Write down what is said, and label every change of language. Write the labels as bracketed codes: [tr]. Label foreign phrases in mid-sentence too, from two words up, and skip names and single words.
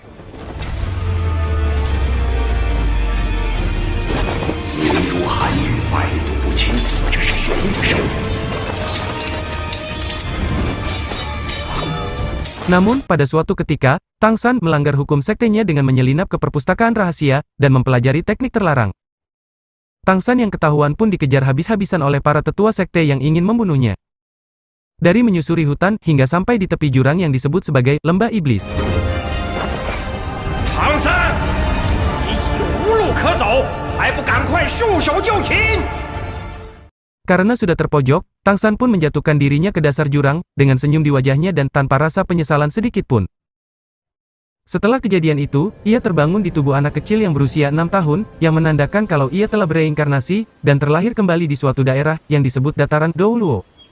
[id] Namun, pada suatu ketika, Tang San melanggar hukum sektenya dengan menyelinap ke perpustakaan rahasia dan mempelajari teknik terlarang. Tang San yang ketahuan pun dikejar habis-habisan oleh para tetua sekte yang ingin membunuhnya. Dari menyusuri hutan hingga sampai di tepi jurang yang disebut sebagai Lembah Iblis. Tang San, [zh] 你已无路可走，还不赶快束手就擒! [id] Karena sudah terpojok, Tang San pun menjatuhkan dirinya ke dasar jurang, dengan senyum di wajahnya dan tanpa rasa penyesalan sedikit pun. Setelah kejadian itu, ia terbangun di tubuh anak kecil yang berusia 6 tahun, yang menandakan kalau ia telah bereinkarnasi, dan terlahir kembali di suatu daerah, yang disebut dataran Douluo.